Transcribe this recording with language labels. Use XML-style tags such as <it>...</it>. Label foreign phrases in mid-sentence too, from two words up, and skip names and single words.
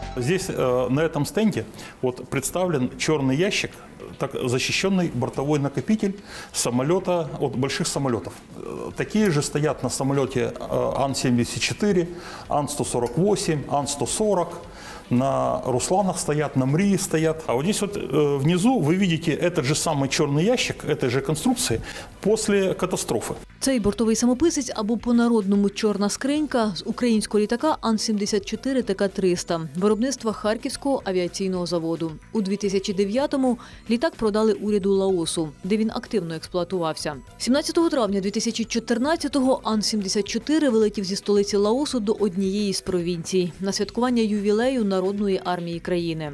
<ru>Здесь на этом стенде вот представлен черный ящик, так, защищенный бортовой накопитель самолета, от больших самолетов. Такие же стоят на самолете Ан-74, Ан-148, Ан-140. На Русланах стоят, на Мрии стоят. А вот здесь вот внизу вы видите этот же самый черный ящик, этой же конструкции после катастрофи.</ru> <uk>Цей бортовий самописець, або по-народному «чорна скринька» з українського літака Ан-74 ТК-300 виробництва Харківського авіаційного заводу. У 2009-му літак продали уряду Лаосу, де він активно експлуатувався. 17 травня 2014-го Ан-74 вилетів зі столиці Лаосу до однієї з провінцій на святкування ювілею Народної армії країни.</uk>